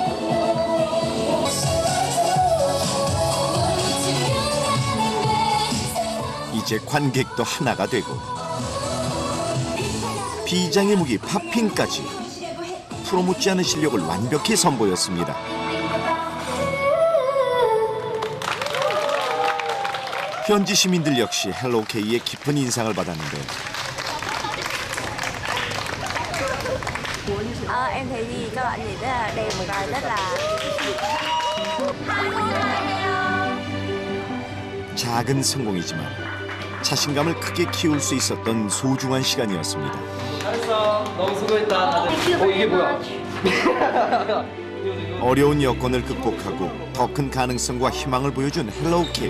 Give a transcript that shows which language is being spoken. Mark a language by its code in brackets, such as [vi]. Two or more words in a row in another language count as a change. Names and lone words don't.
[ko] 이제 관객도 하나가 되고 비장의 무기 팝핑까지 프로 못지 않은 실력을 완벽히 선보였습니다. 현지 시민들 역시 헬로케이의 깊은 인상을 받았는데 [vi] Em thấy thì các bạn nhảy rất là đẹp và rất là [ko] 작은 성공이지만 자신감을 크게 키울 수 있었던 소중한 시간이었습니다. 잘했어. 너무 수고했다. 다들. 이게 뭐야? 어려운 여건을 극복하고 더 큰 가능성과 희망을 보여준 헬로케이.